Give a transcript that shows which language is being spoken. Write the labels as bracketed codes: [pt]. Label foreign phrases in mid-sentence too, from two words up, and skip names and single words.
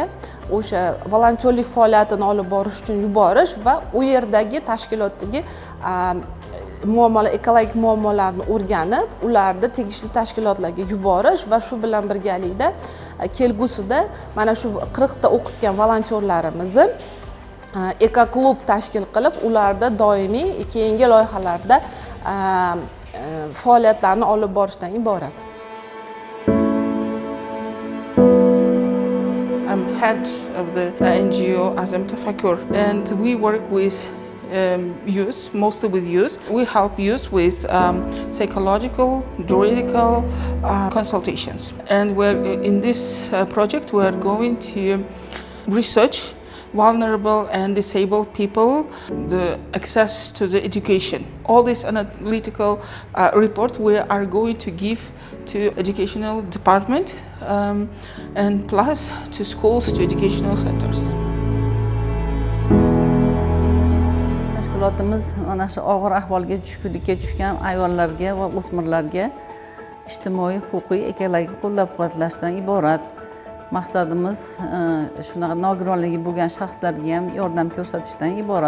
[uz] o'sha volontyorlik faoliyatini olib borish uchun yuborish va u yerdagi tashkilotdagi muammolar, ekologik muammolarni o'rganib, ularni tegishli tashkilotlarga yuborish va shu bilan birgalikda kelgusida mana shu 40 ta o'qitgan volontyorlarimizni ekoklub tashkil qilib, ularda doimiy keyingi loyihalarda faoliyatlarni olib borishdan iborat. [en] I'm head of the NGO Azam Tafakur, and we work with youth, mostly with youth. We help youth with psychological, juridical consultations. And we're in this project, we're going to research vulnerable and disabled people, the access to the education. All this analytical report we are going to give to educational department and plus to schools, to educational centers. [uz] Tashkilotimiz mana shu og'ir ahvolga tushkunlikka tushgan ayollarga va o'smirlarga ijtimoiy, huquqiy, ekologik qo'llab-quvvatlashdan iborat. Maqsadimiz shunaqa nogironligi bo'lgan shaxslarga ham yordam ko'rsatishdan iborat.